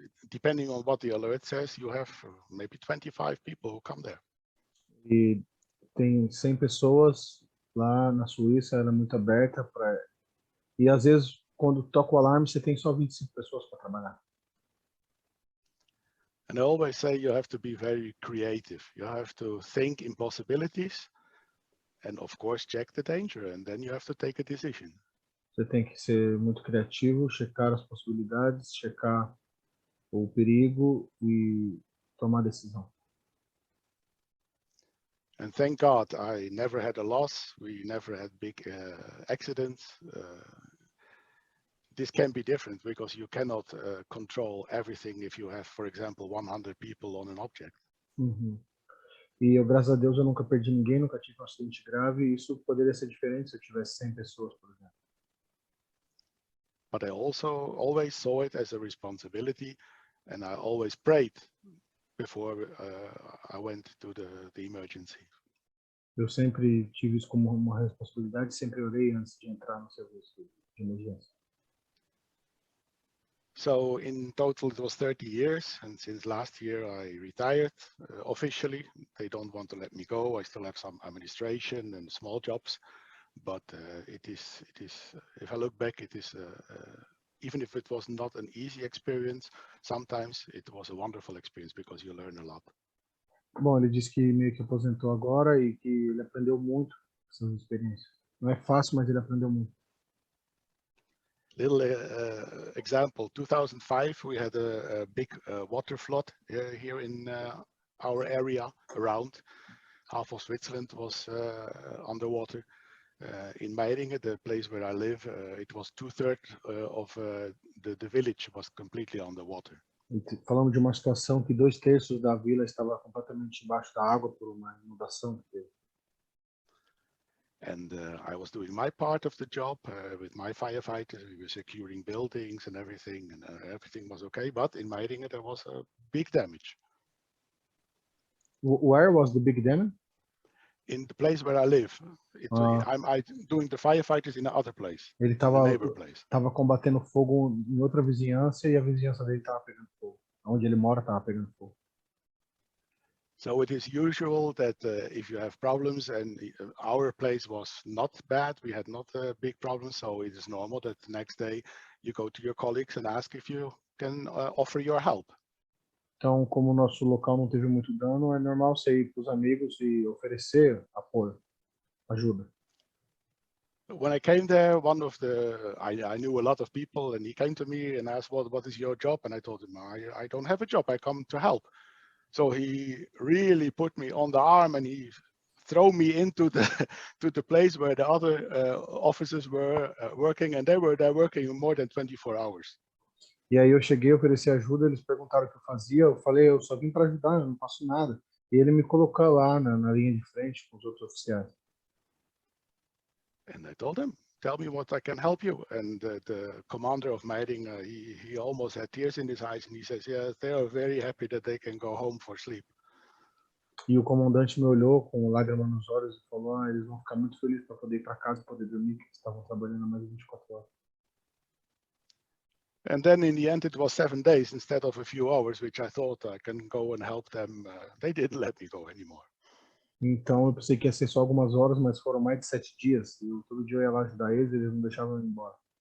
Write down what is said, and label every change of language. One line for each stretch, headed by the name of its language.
English: Depending on what the alert says, you have maybe 25 people who come there.
Portuguese: E tem 100 pessoas lá na Suíça, ela é muito aberta para. E às vezes, quando toca o alarme, você tem só 25 pessoas para trabalhar.
English: And I always say you have to be very creative. You have to think in possibilities. And of course, check the danger, and then you have to take a decision.
Portuguese: Você tem que ser muito criativo, checar as possibilidades, checar o perigo e tomar decisão.
English: And thank God I never had a loss. We never had big accidents. This can be different because you cannot control everything if you have, for example, 100 people on an object. Uhum.
Portuguese: E eu, graças a Deus, eu nunca perdi ninguém, nunca tive um acidente grave, e isso poderia ser diferente se eu tivesse 100 pessoas, por exemplo.
English: But I also always saw it as a responsibility, and I always prayed before I went to the emergency.
Portuguese: Eu sempre tive isso como uma responsabilidade, sempre orei antes de entrar no serviço de emergência.
English: So in total, it was 30 years, and since last year I retired officially. They don't want to let me go. I still have some administration and small jobs, but it is. If I look back, it is. Even if it was not an easy experience, sometimes it was a wonderful experience because you learn a lot.
Portuguese: Bom, ele disse que meio que aposentou agora e que ele aprendeu muito com essas experiências. Não é fácil, mas ele aprendeu muito.
English: Little example, 2005, we had a big water flood here in our area around. Half of Switzerland was underwater. In Meiringen, the place where I live, it was 2/3 of the village was completely underwater.
Portuguese: Falamos de uma situação que 2/3 da vila estava completamente embaixo da água por uma inundação que teve.
English: And I was doing my part of the job with my firefighters. We were securing buildings and everything was okay. But in Meiringen, there was a big damage. Where was the big damage? In the place where I live. I'm doing the firefighters in the other place.
Portuguese: Ele estava combatendo fogo em outra vizinhança e a vizinhança dele estava pegando fogo. Onde ele mora estava pegando fogo.
English: So it is usual that if you have problems, and our place was not bad, we had not a big problem, so it is normal that the next day you go to your colleagues and ask if you can offer your help.
Portuguese: Então, como o nosso local não teve muito dano, é normal você ir para os amigos e oferecer apoio, ajuda.
English: When I came there, I knew a lot of people, and he came to me and asked, what is your job? And I told him, I don't have a job, I come to help. So he really put me on the arm and he threw me into the place where the other officers were working, and they were there working more than 24 hours.
Portuguese: E aí eu cheguei, ofereci ajuda, eles perguntaram o que eu fazia, eu falei, eu só vim para ajudar, eu não faço nada. E ele me colocou lá na linha de frente com os outros oficiais.
English: And I told him, tell me what I can help you. And the commander of Meiringen, he almost had tears in his eyes, and he says, yeah, they are very happy that they can go home for sleep.
Portuguese: E o comandante me olhou com lágrimas nos olhos e falou, eles vão ficar muito felizes para poder ir para casa e poder dormir, que eles estavam trabalhando mais de 24 horas.
English: And then in the end, it was 7 days instead of a few hours, which I thought I can go and help them. They didn't let me go anymore.
Portuguese: Então eu pensei que ia ser só algumas horas, mas foram mais de 7 dias. E todo dia eu ia lá ajudar eles e eles não deixavam eu ir embora.